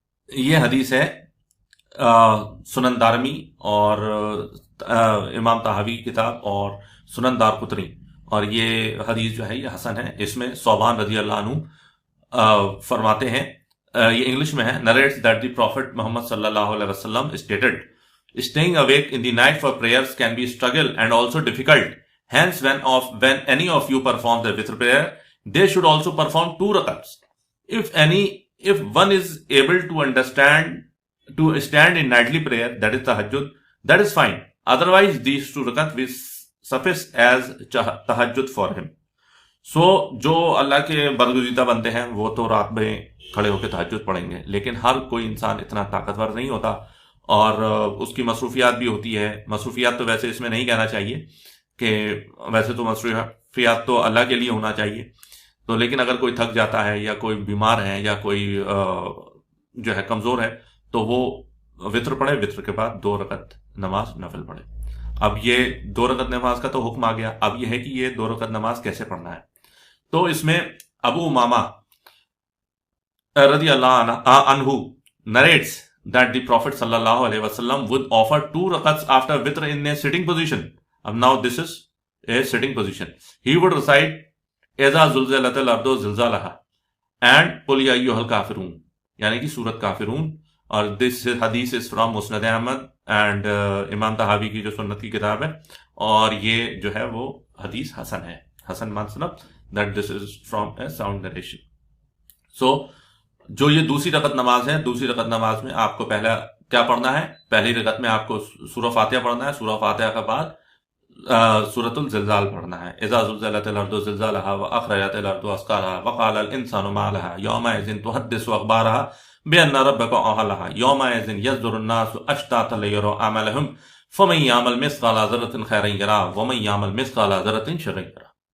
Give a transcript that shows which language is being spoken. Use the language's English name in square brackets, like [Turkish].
[Urdu] یہ حدیث ہے سنن دارمی اور امام طحاوی کتاب اور سنن دارقطنی، اور یہ حدیث جو ہے یہ حسن ہے۔ اس میں ثوبان رضی اللہ عنہ فرماتے ہیں، یہ انگلش میں ہے، [English] narrates that the Prophet Muhammad sallallahu alaihi wasallam stated, staying awake in the night for prayers can be a struggle and also difficult. Hence, when any of you perform the witr prayer, they should also perform 2 rakats. If one is able to stand in nightly prayer, that is tahajjud, that is fine. Otherwise, these 2 rakats will suffice as tahajjud for him. [Urdu] So, جو اللہ کے برگزیدہ بندے ہیں وہ تو رات میں کھڑے ہو کے تہجد پڑھیں گے، لیکن ہر کوئی انسان اتنا طاقتور نہیں ہوتا، اور اس کی مصروفیات بھی ہوتی ہے۔ مصروفیات تو ویسے اس میں نہیں کہنا چاہیے، کہ ویسے تو مصروفیات تو اللہ کے لیے ہونا چاہیے، تو لیکن اگر کوئی تھک جاتا ہے یا کوئی بیمار ہے یا کوئی جو ہے کمزور ہے، تو وہ وطر پڑھے، وطر کے بعد 2 رکعت نماز نفل پڑھے۔ اب یہ 2 رکعت نماز کا تو حکم آ گیا، اب یہ ہے کہ یہ 2 رکعت نماز کیسے پڑھنا ہے۔ تو اس میں ابو امامہ رضی اللہ عنہ [English] narrates that the Prophet sallallahu alaihi wasallam would offer 2 rakats after witr in a sitting position. And now this is a sitting position. He would recite [Arabic] اذا زلزلت الارض زلزالها [English] and [Arabic] قل یا ایھا الکافرون، [Urdu] یعنی کہ سورت کافرون، اور [English] this hadith is from Musnad Ahmad [Urdu] and امام طحاوی کی جو سنت کی کتاب ہے، اور یہ جو ہے وہ حدیث حسن ہے. حسن مطلب [English] That this is from a sound narration. [Urdu] سو جو یہ دوسری رکعت نماز ہے، دوسری رکعت نماز میں آپ کو پہلا کیا پڑھنا ہے؟ پہلی رکعت میں آپ کو سورہ فاتحہ پڑھنا ہے. سورہ فاتحہ کے بعد سورۃ الزلزال پڑھنا ہے. [Arabic] اذا زلزلت الارض زلزالها واخرجت الارض اثقالها وقال الانسان ما لها يومئذ تحدث اخبارها بان ربك اوحى لها يومئذ يصدر الناس اشتاتا ليروا اعمالهم فمن يعمل مثقال ذرة خيرا يره ومن يعمل مثقال ذرة شرا يره.